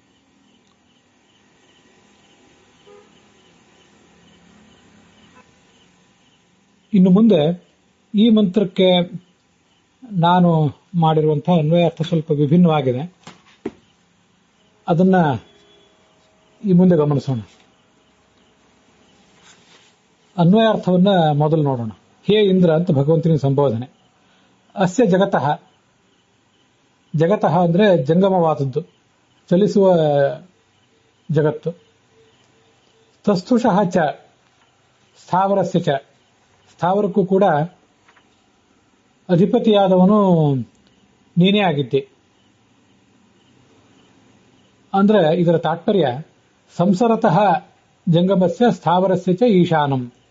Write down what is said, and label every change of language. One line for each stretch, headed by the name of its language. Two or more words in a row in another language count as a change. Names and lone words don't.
Kannada: ಇನ್ನು ಮುಂದೆ ಈ ಮಂತ್ರಕ್ಕೆ ನಾನು ಮಾಡಿರುವಂತಹ ಅನ್ವಯಾರ್ಥ ಸ್ವಲ್ಪ ವಿಭಿನ್ನವಾಗಿದೆ. ಅದನ್ನ ಈ ಮುಂದೆ ಗಮನಿಸೋಣ. ಅನ್ವಯಾರ್ಥವನ್ನ ಮೊದಲು ನೋಡೋಣ. ಹೇ ಇಂದ್ರ ಅಂತ ಭಗವಂತನ ಸಂಬೋಧನೆ.
Sanskrit: ಅಸ್ಯ ಜಗತಃ, ಜಗತಃ
Kannada: ಅಂದ್ರೆ ಜಂಗಮವಾದದ್ದು, ಚಲಿಸುವ ಜಗತ್ತು.
Sanskrit: ತಸ್ತುಷಃ ಚ ಸ್ಥಾವರಸ್ಯ ಚ,
Kannada: ಸ್ಥಾವರಕ್ಕೂ ಕೂಡ ಅಧಿಪತಿಯಾದವನು ನೀನೇ ಆಗಿದ್ದೆ. ಅಂದ್ರೆ ಇದರ ತಾತ್ಪರ್ಯ
Sanskrit: ಸಂಸರತಃ ಜಂಗಮಸ್ಯ ಸ್ಥಾವರಸ್ಯ ಚ ಈಶಾನಂ.